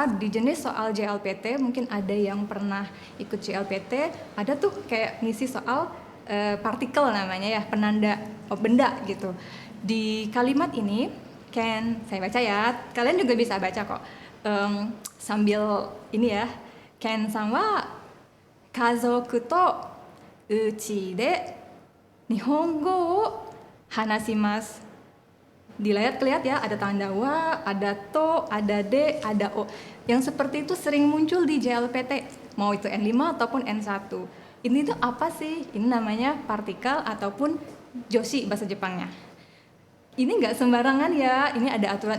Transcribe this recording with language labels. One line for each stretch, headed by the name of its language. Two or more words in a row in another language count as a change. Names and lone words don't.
Indonesian: Di jenis soal JLPT, mungkin ada yang pernah ikut JLPT, ada tuh kayak ngisi soal partikel namanya ya, penanda benda gitu. Di kalimat ini, saya baca ya, kalian juga bisa baca kok. Sambil ini ya,
Japanese: ケンさん は 家族 と 家 で 日本語 を 話します.
Indonesian: Di layar kelihatan ya, ada tanda wa, ada to, ada de, ada o. Yang seperti itu sering muncul di JLPT, mau itu N5 ataupun N1. Ini tuh apa sih? Ini namanya partikel ataupun joshi bahasa Jepangnya. Ini nggak sembarangan ya, ini ada aturan.